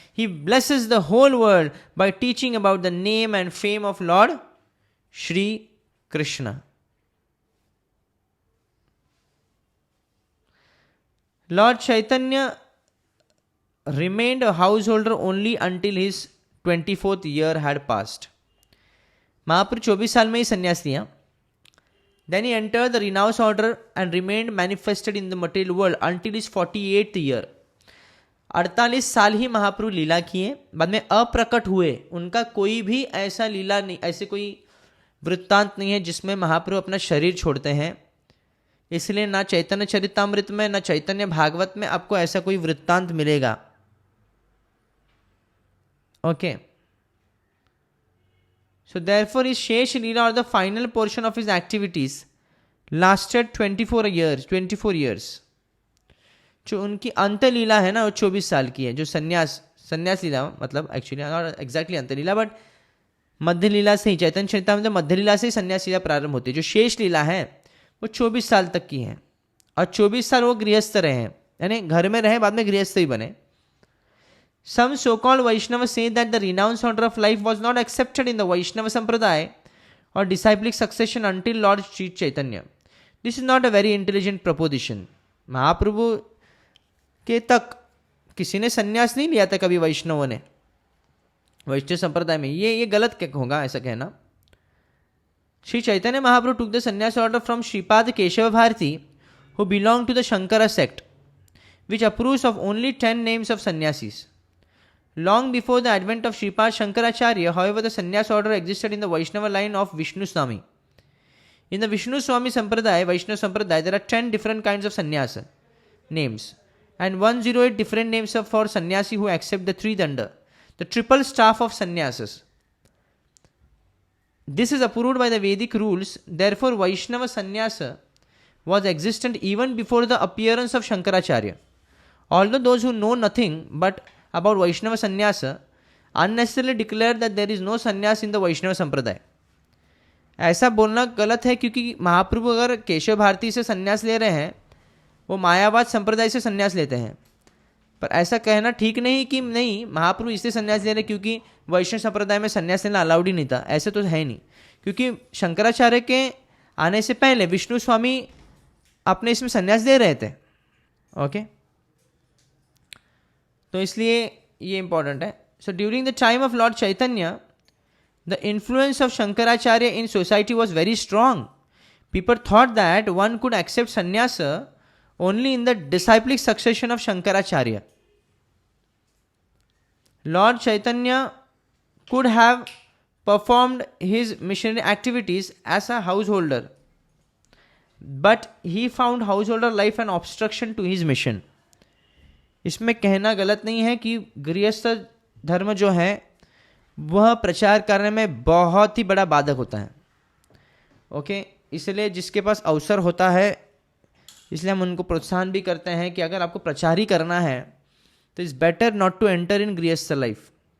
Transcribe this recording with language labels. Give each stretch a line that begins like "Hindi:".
English: He blesses the whole world by teaching about the name and fame of Lord Shri Krishna. Lord Chaitanya remained a householder only until his 24th year had passed.
Hindi: महाप्रभु 24 साल में ही संन्यास लिया.
English: Then he entered the renounced order and remained manifested in the material world until his 48th year.
Hindi: 48 साल ही महाप्रभु लीला किए, बाद में अप्रकट हुए. उनका कोई भी ऐसा लीला नहीं, ऐसे कोई वृत्तांत नहीं है जिसमें महाप्रभु अपना शरीर छोड़ते हैं. इसलिए ना चैतन्य चरितामृत में ना चैतन्य भागवत में आपको ऐसा कोई वृत्तांत मिलेगा.
English: Okay, so therefore his Shesh Leela, or the final portion of his activities, lasted 24 years।
Hindi: जो उनकी अंत लीला है ना वो 24 साल की है, जो संन्यास लीला, मतलब
English: actually not exactly
Hindi: अंत लीला बट मध्य लीला से ही, चैतन्य चरितामृत मध्य लीला से ही संन्यास लीला प्रारंभ होती है। जो शेष लीला है वो 24 साल तक की है, और 24 साल वो गृहस्थ रहे हैं, यानी घर में रहे, बाद में गृहस्थ ही बने।
English: Some so-called Vaishnavas say that the renounced order of life was not accepted in the Vaishnava Sampradaya or disciplic succession until Lord Sri Chaitanya. This is not a very intelligent proposition.
Hindi: महाप्रभु के तक किसी ने संन्यास नहीं लिया था कभी वैष्णवों ने, वैष्णव संप्रदाय में। ये गलत क्या होगा ऐसा कहना।
English: Shri Chaitanya Mahaprabhu took the sannyas order from Sripad Keshava Bharati, who belonged to the Shankara sect, which approves of only 10 names of sannyasis. Long before the advent of Sripad Shankaracharya, however, the sannyas order existed in the Vaishnava line of Vishnu Swami. In the Vishnu Swami Sampradaya, Vaishnava Sampradaya, there are 10 different kinds of sannyasa names, and 108 different names for sannyasi who accept the three danda, the triple staff of sannyasas. This is approved by the Vedic rules. Therefore, Vaishnava sannyasa was existent even before the appearance of Shankaracharya. Although those who know nothing but about Vaishnava sannyasa unnecessarily declare that there is no sannyas in the Vaishnava Sampradaya.
Hindi: ऐसा बोलना गलत है, क्योंकि महाप्रभु अगर केशव भारती से संन्यास ले रहे हैं, वो मायावाद संप्रदाय से संन्यास लेते हैं। पर ऐसा कहना ठीक नहीं कि नहीं महाप्रभु इससे संन्यास ले रहे क्योंकि वैष्णव संप्रदाय में संन्यास लेना अलाउड ही नहीं था, ऐसे तो है नहीं। क्योंकि शंकराचार्य के आने से पहले विष्णु स्वामी अपने इसमें संन्यास दे रहे थे। ओके, तो इसलिए ये इंपॉर्टेंट है।
English: So during the time of Lord Chaitanya, the influence of Shankaracharya in society was very strong. People thought that one could accept sannyasa only in the disciplic succession of Shankaracharya. Lord Chaitanya could have performed his missionary activities as a householder, but he found householder life an obstruction to his mission.
Hindi: इसमें कहना गलत नहीं है कि गृहस्थ धर्म जो है वह प्रचार करने में बहुत ही बड़ा बाधक होता है। ओके, इसलिए जिसके पास अवसर होता है, इसलिए हम उनको प्रोत्साहन भी करते हैं कि अगर आपको प्रचार ही करना है तो
English: It's better not to enter in grihastha life.